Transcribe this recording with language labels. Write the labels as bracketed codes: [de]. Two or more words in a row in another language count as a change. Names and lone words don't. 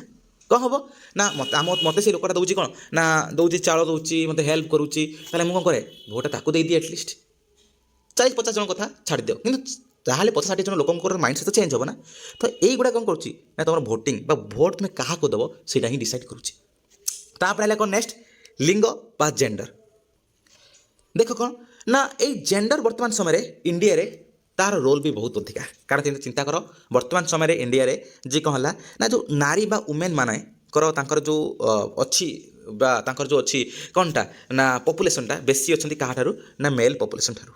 [or] କ'ଣ ହେବ ନା ମୋତେ ସେଇ ଲୋକଟା ଦେଉଛି କ'ଣ ନା ଦେଉଛି ଚାଉଳ ଦେଉଛି, ମୋତେ ହେଲ୍ପ କରୁଛି, ତାହେଲେ ମୁଁ କ'ଣ କରେ ଭୋଟ୍ଟା ତାକୁ ଦେଇଦିଏ। ଏଟଲିଷ୍ଟ 40-50 ଜଣ କଥା ଛାଡ଼ିଦିଅ, କିନ୍ତୁ ତାହେଲେ 50-60 ଜଣ ଲୋକଙ୍କର [en] mind set change [or] ହେବ ନା। ତ ଏଇଗୁଡ଼ା କ'ଣ କରୁଛି ନା ତୁମର ଭୋଟିଂ ବା ଭୋଟ୍ ତୁମେ କାହାକୁ ଦେବ ସେଇଟା ହିଁ ଡିସାଇଡ଼ କରୁଛି। ତାପରେ ହେଲା କ'ଣ ନେକ୍ସଟ ଲିଙ୍ଗ ବା ଜେଣ୍ଡର। দেখ କ'ଣ ନା ଏଇ ଜେଣ୍ଡର ବର୍ତ୍ତମାନ ସମୟରେ ଇଣ୍ଡିଆରେ ତାର ରୋଲ୍ ବି ବହୁତ ଅଧିକା। କାରଣ ଚିନ୍ତା କର ବର୍ତ୍ତମାନ ସମୟରେ ଇଣ୍ଡିଆରେ ଯେ କ'ଣ ହେଲା ନା ଯେଉଁ ନାରୀ ବା ଓମେନ୍ ମାନଙ୍କର ତାଙ୍କର ଯେଉଁ ଅଛି ବା ତାଙ୍କର ଯେଉଁ ଅଛି କ'ଣଟା ନା ପପୁଲେସନ୍ଟା ବେଶୀ ଅଛନ୍ତି କାହାଠାରୁ ନା [en] male population [or] ଠାରୁ।